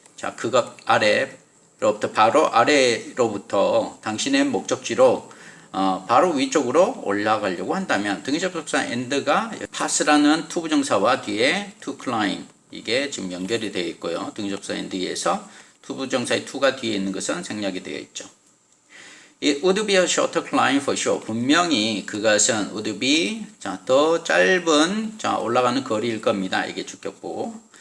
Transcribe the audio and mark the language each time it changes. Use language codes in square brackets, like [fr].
[ko] 자, 그것 아래로부터, 바로 아래로부터 당신의 목적지로 바로 위쪽으로 올라가려고 한다면 등기접속사 and가 pass라는 투부정사와 뒤에 [en] to climb, [ko] 이게 지금 연결이 되어 있고요. 등기접속사 and에서 투부정사의 to가 뒤에 있는 것은 생략이 되어 있죠. [en] It would be a shorter climb for sure. [ko] 분명히 그것은 would be, 자, 더 짧은, 자, 올라가는 거리일 겁니다. 이게 주격보.